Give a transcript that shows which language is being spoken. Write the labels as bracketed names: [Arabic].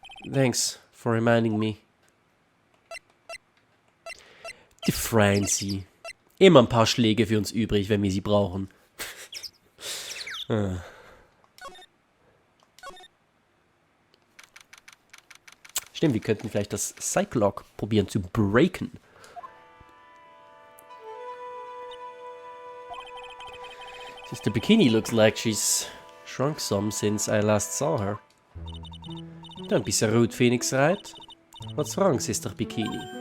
[English] Thanks for reminding me. [German] Die Franzi. Immer ein paar Schläge für uns übrig, wenn wir sie brauchen. Stimmt, wir könnten vielleicht das Cyclock probieren zu breaken. [English] Sister Bikini looks like she's shrunk some since I last saw her. Don't be so rude, Phoenix Wright. What's wrong, Sister Bikini?